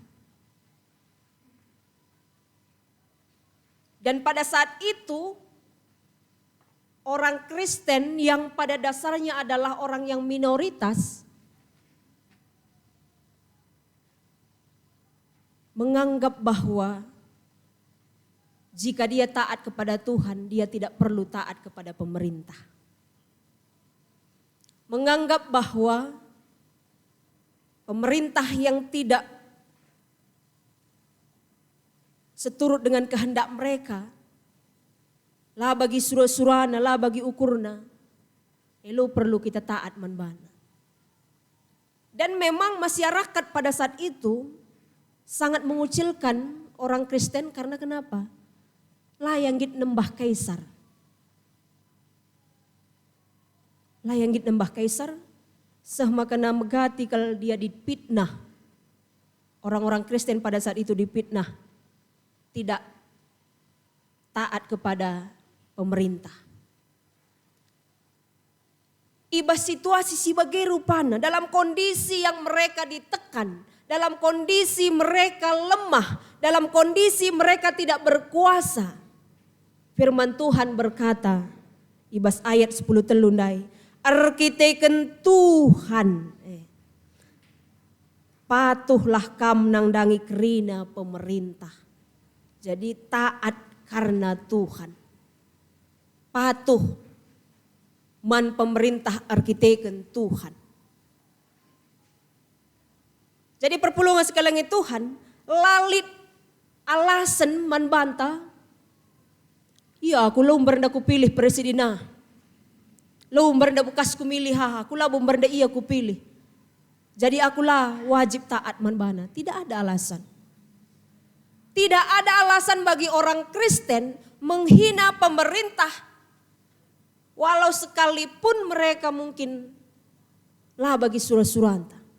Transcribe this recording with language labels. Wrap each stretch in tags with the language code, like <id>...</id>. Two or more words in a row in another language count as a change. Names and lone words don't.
<id>Dan pada saat itu orang Kristen yang pada dasarnya adalah orang yang minoritas menganggap bahwa jika dia taat kepada Tuhan, dia tidak perlu taat kepada pemerintah. Menganggap bahwa pemerintah yang tidak seturut dengan kehendak mereka,</id> <btx>lah bagi surah-surana, lah bagi ukurna, elu perlu kita taat manbana.</btx> <id>Dan memang masyarakat pada saat itu sangat mengucilkan orang Kristen karena kenapa?</id> <btx>Layanggit nembah kaisar. Layanggit nembah kaisar, sehmakana megati</btx> <id>kalau dia dipitnah. Orang-orang Kristen pada saat itu dipitnah. Tidak taat kepada pemerintah.</id> <btx>Ibas situasi sebagai rupana</btx> <id>dalam kondisi yang mereka ditekan, dalam kondisi mereka lemah, dalam kondisi mereka tidak berkuasa. Firman Tuhan berkata,</id> <btx>ibas ayat 10 telundai, arkiteken Tuhan, patuhlah kam nang dangi kerina pemerintah.</btx> <id>Jadi taat karena Tuhan.</id> <btx>Patuh man pemerintah arkiteken Tuhan. Jadi perpulungan sekalian Tuhan, lalit alasan membantah. Iya, aku lo berenda ku pilih presiden nah. Lo berenda bekas ku milih aku lah berenda iya ku pilih. Jadi akulah</btx> <id>wajib taat</id> <btx>manbana.</btx> <id>Tidak ada alasan. Tidak ada alasan bagi orang Kristen menghina pemerintah. Walau sekalipun mereka mungkin</id> <btx>lah bagi surah-suranta.</btx>